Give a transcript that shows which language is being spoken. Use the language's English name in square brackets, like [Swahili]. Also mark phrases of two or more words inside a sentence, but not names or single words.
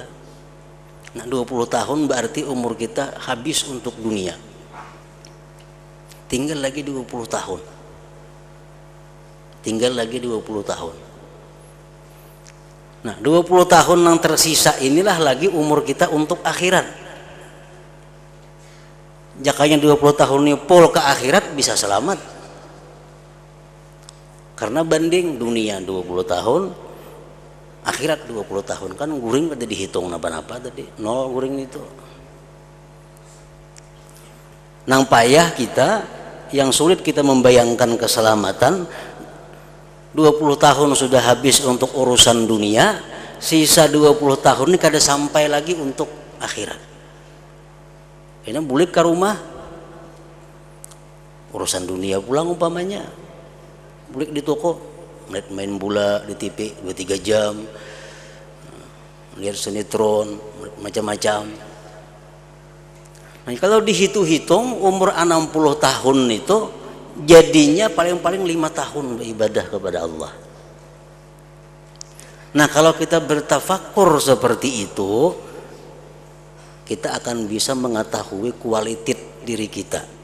[Indonesian] Nah, 20 tahun berarti umur kita habis untuk dunia. Tinggal lagi 20 tahun. Tinggal lagi 20 tahun. Nah, 20 tahun yang tersisa inilah lagi umur kita untuk akhirat. [Banjar] Jakanya 20 tahun ini pol ke akhirat bisa selamat. [Indonesian] Karena banding dunia 20 tahun, akhirat 20 tahun. [Banjar] Kan guring tadi dihitung napa-napa tadi, 0 guring itu. Nang payah kita, yang sulit kita membayangkan keselamatan, 20 tahun sudah habis untuk urusan dunia, sisa 20 tahun ini kada sampai lagi untuk akhirat. Ini bulik ke rumah, urusan dunia pulang umpamanya, bulik di toko, main bola di TV 2-3 jam, lihat sinetron macam-macam. [Indonesian] Nah, kalau dihitung-hitung umur 60 tahun itu jadinya paling-paling 5 tahun beribadah kepada Allah. Nah, kalau kita bertafakur seperti itu, kita akan bisa mengetahui kualitas diri kita.